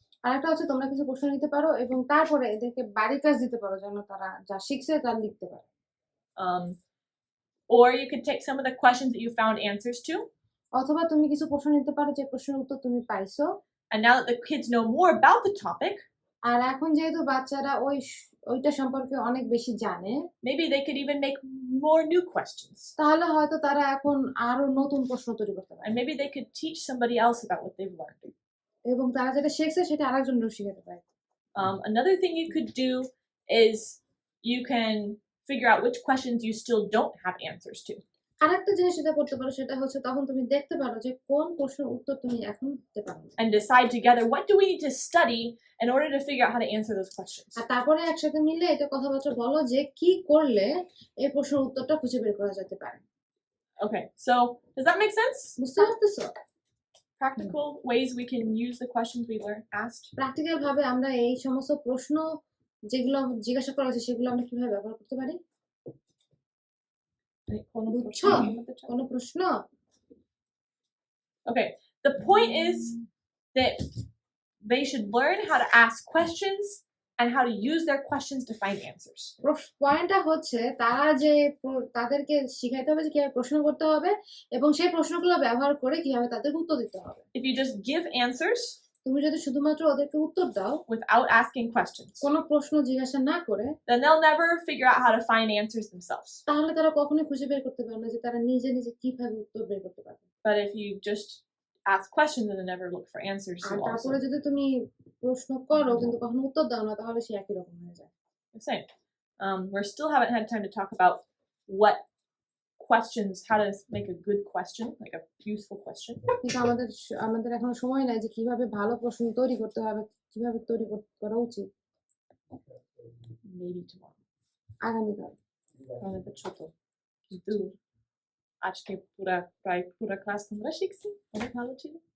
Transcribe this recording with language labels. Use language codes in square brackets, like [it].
[bn] আরেকটা হচ্ছে তোমরা কিছু প্রশ্ন নিতে পারো এবং তারপরে এদেরকে বাড়ির কাজ দিতে পারো যেন তারা যা শিখছে তা লিখতে পারে। [en] Or you could take some of the questions that you found answers to. [bn] অথবা তুমি কিছু প্রশ্ন নিতে পারো যে প্রশ্নের উত্তর তুমি পাইছো। [en] And now that the kids know more about the topic, [bn] আর এখন যেহেতু বাচ্চারা ওইটা সম্পর্কে অনেক বেশি জানে, [en] maybe they could even make more new questions. [bn] তাহলে হয়তো তারা এখন আরো নতুন প্রশ্ন তৈরি করতে পারে। [en] And maybe they could teach somebody else about what they've learned. [bn] এবং তারা যেটা শিখছে সেটা আরেকজনকেও শেখাতে পারে। [en] Another thing you could do is you can figure out which questions you still don't have answers to. [bn] আরেকটা জিনিস যেটা করতে পারো সেটা হচ্ছে তখন তুমি দেখতে পারো যে কোন প্রশ্নের উত্তর তুমি এখন দিতে পারো। [en] And decide together what do we need to study in order to figure out how to answer those questions. [bn] আর তারপরে একসাথে মিলে এটা কথাবার্তা বলো যে কি করলে এই প্রশ্নের উত্তরটা খুঁজে বের করা যেতে পারে। [en] Okay, so does that make sense? [bn] বুঝতে পারতেছো? [en] Practical ways we can use the questions we asked. [bn] Practical ভাবে আমরা এই সমস্ত প্রশ্ন যেগুলো জিজ্ঞাসা করা হয়েছে সেগুলো আমরা কিভাবে ব্যবহার করতে পারি? বুঝছো? কোনো প্রশ্ন? [en] Okay, the point is that they should learn how to ask questions and how to use their questions to find answers. [bn] পয়েন্টটা হচ্ছে তারা যে তাদেরকে শিখাইতে হবে যে কিভাবে প্রশ্ন করতে হবে এবং সেই প্রশ্নগুলো ব্যবহার করে কিভাবে তাদের উত্তর দিতে হবে। [en] If you just give answers, [bn] তুমি যদি শুধুমাত্র ওদেরকে উত্তর দাও [en] without asking questions, [bn] কোনো প্রশ্ন জিজ্ঞাসা না করে, [en] then they'll never figure out how to find answers themselves. [bn] তাহলে তারা কখনোই খুঁজে বের করতে পারবে না যে তারা নিজে নিজে কিভাবে উত্তর বের করতে পারবে। [en] But if you just ask questions and then never look for answers, [bn] আর [en] you also [bn] তারপরে যদি তুমি প্রশ্ন করো কিন্তু কখনো উত্তর দাও না তাহলে সে একই রকম হয়ে যায়। [en] same. We still haven't had time to talk about what questions, how to make a good question, like a useful question. [bn] কিন্তু আমাদের এখনো সময় নাই যে কিভাবে ভালো প্রশ্ন তৈরি করতে হবে, কিভাবে তৈরি করা উচিত। [en] Maybe tomorrow. [bn] আগামীকাল। কারণ এটা ছোট। কিন্তু আজকে প্রায় পুরো ক্লাস তোমরা শিখছি, অনেক ভালো ছিল।